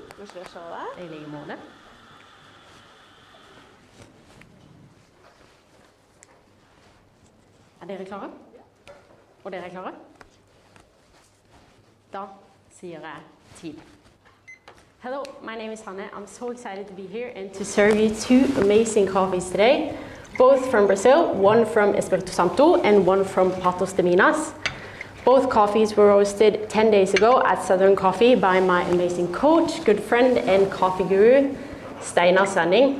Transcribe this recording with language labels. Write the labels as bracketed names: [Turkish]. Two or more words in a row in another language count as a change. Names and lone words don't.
[Norwegian] Koselig å se deg. I like måte. Er dere klare? Og dere er klare? Da sier jeg tid. [English] Hello, my name is Hanne. I'm so excited to be here and to serve you two amazing coffees today, both from Brazil, one from Espírito Santo and one from Patos de Minas. Both coffees were roasted 10 days ago at Southern Coffee by my amazing coach, good friend and coffee guru, Steinar Sanding.